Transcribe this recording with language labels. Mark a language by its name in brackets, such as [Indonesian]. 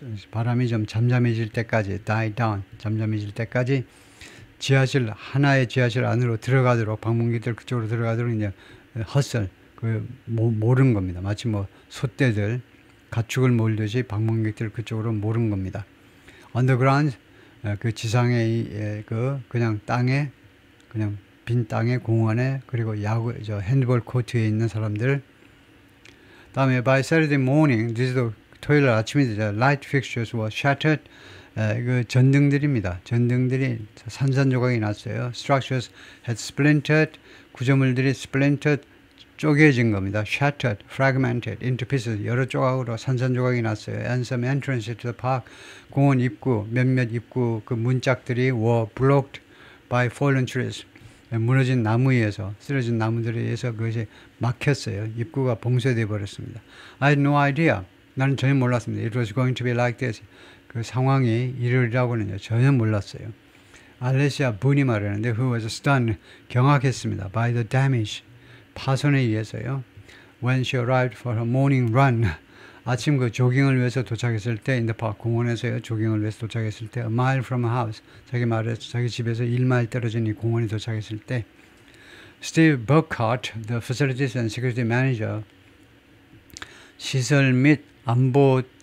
[Korean] 바람이 좀 잠잠해질 때까지, [English] die down, [Korean] 잠잠해질 때까지 하나의 지하실 안으로 들어가도록, 방문객들 그쪽으로 들어가도록 이제 hustle, 모른 겁니다. 마치 뭐 소떼들 가축을 몰듯이 방문객들 그쪽으로 모른 겁니다. Underground, 그 지상의 그냥 땅에, 그냥 빈 땅에, 공원에, 그리고 핸드볼 코트에 있는 사람들. 다음에 [English] by Saturday morning, [Korean] 토요일 아침에 [English] light fixtures were shattered. [Korean] 그 전등들입니다. 전등들이 산산조각이 났어요. [English] Structures had splintered. [Korean] 구조물들이 splintered, 쪼개진 겁니다. [English] Shattered, fragmented into pieces. [Korean] 여러 조각으로 산산조각이 났어요. [English] And some entrances to the park. [Korean] 공원 입구, 몇몇 입구 그 문짝들이 [English] were blocked by fallen trees. [Korean] 무너진 나무에 의해서, 쓰러진 나무들에 의해서 그것이 막혔어요. 입구가 봉쇄되어 버렸습니다. [English] I had no idea. [Korean] 나는 전혀 몰랐습니다. [English] It was going to be like this. [Korean] 그 상황이 이러리라고는요 전혀 몰랐어요. 알레시아 분이 말하는데 [English] who was stunned, [Korean] 경악했습니다. [English] by the damage, [Korean] 파손에 의해서요. [English] When she arrived for her morning run, [Korean] 아침 그 조깅을 위해서 도착했을 때, [English] in the park, [Korean] 공원에서요 조깅을 위해서 도착했을 때, [English] a mile from her house, [Korean] 자기 집에서 1마일 떨어진 이 공원에 도착했을 때, [English] Steve Burkhart, the facilities and security manager, [Korean] 시설 및 안보